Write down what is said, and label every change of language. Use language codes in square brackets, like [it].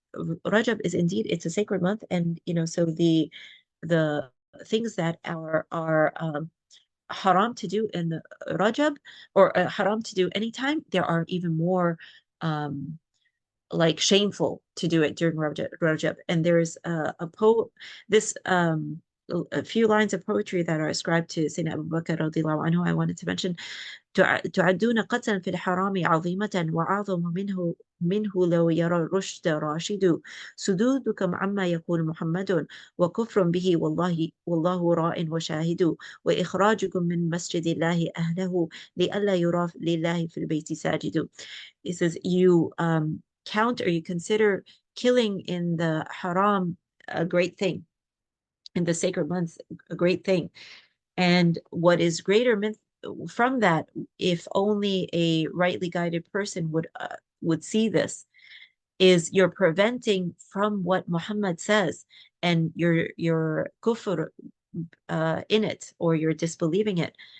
[en] Rajab is indeed, it's a sacred month, and so the things that are haram to do in Rajab, or haram to do anytime, there are even more like shameful to do it during Rajab. And there's a poet, this a few lines of poetry that are ascribed to Sayyidina Abu Bakr radiallahu anhu I wanted to mention. [ar] تعدون قتلا في الحرام عظيمة وأعظم منه لو يرى الرشد راشد سدودكم عما يقول محمد وكفر به والله راء وشاهد وإخراجكم من مسجد الله أهله لئلا يرى لله في البيت ساجد. [en] It says you count or you consider killing in the haram a great thing, in the sacred months a great thing. And what is greater from that, if only a rightly guided person would see this, is you're preventing from what Muhammad says, and your kufr in it, or you're disbelieving it.